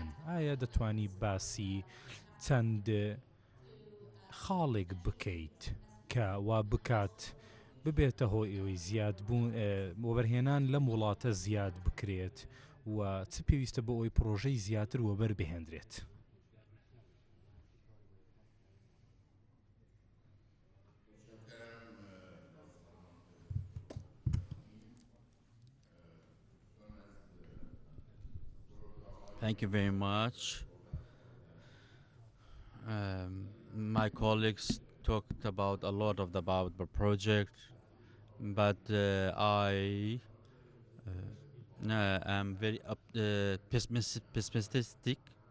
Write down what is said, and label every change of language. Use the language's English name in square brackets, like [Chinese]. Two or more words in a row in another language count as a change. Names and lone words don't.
[Central Kurdish] ئایا دەتوانی باسی چەند خاڵێک بکەیت کە وا بکات ببێتە هۆی ئەوەی زیاد بوون وەبەرهێنان لەم وڵاتە زیاد بکرێت و چ پێویستە بۆ ئەوەی پرۆژەی زیاتر وەبەر بهێنرێت؟ [English] Thank you very much. My colleagues talked about a lot about the project, but I am very pessimistic,